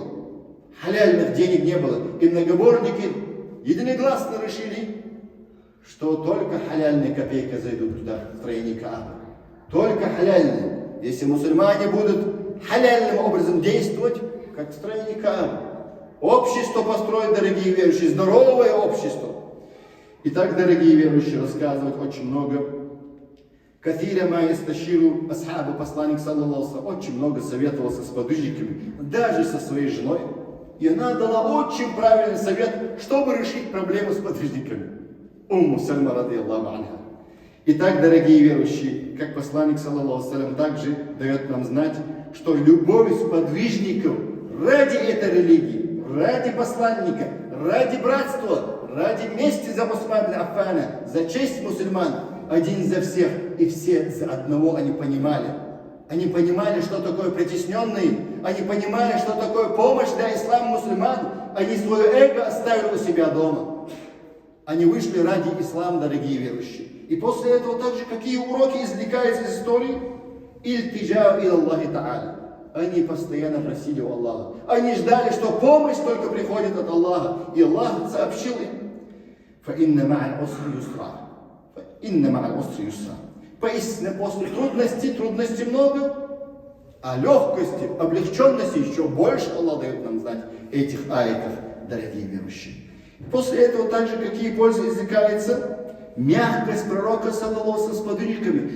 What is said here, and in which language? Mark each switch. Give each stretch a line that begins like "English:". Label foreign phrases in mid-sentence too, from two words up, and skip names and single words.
Russian: Халяльных денег не было. И многобожники единогласно решили, что только халяльные копейки зайдут туда, в строение Каабы. Только халяльные. Если мусульмане будут халяльным образом действовать, как в строении Каабы. Общество построить, дорогие верующие, здоровое общество. Итак, дорогие верующие, рассказывать очень много.
Arabic: كثيرا ما يستشير أصحابه, посланник, صلى الله عليه وسلم,
Russian: очень много советовался с подвижниками, даже со своей женой. И она дала очень правильный совет, чтобы решить проблему с подвижниками. Умму Сальма,
Arabic: رضي الله عنها.
Russian: Итак, дорогие верующие, как посланник,
Arabic: صلى الله عليه وسلم,
Russian: также дает нам знать, что любовь сподвижников ради этой религии, ради посланника, ради братства, ради мести за Усмана бин Аффана, за честь мусульман, один за всех и все за одного они понимали. Они понимали, что такое притесненные, они понимали, что такое помощь для ислама мусульман. Они свое эго оставили у себя дома. Они вышли ради ислама, дорогие верующие. И после этого также какие уроки извлекаются из истории?
Arabic: الالتجاء إلى الله تعالى.
Russian: Они постоянно просили у Аллаха. Они ждали, что помощь только приходит от Аллаха. И Аллах сообщил им.
Arabic: فَإِنَّ مَعَ الْعُسْرِ يُسْرًا. فَإِنَّ مَعَ الْعُسْرِ يُسْرًا.
Russian: Поистине после трудностей много, а легкости, облегченности еще больше Аллах дает нам знать этих аятов, дорогие верующие. После этого также какие пользы извлекаются? Мягкость пророка, саллаллаху, с подвижниками.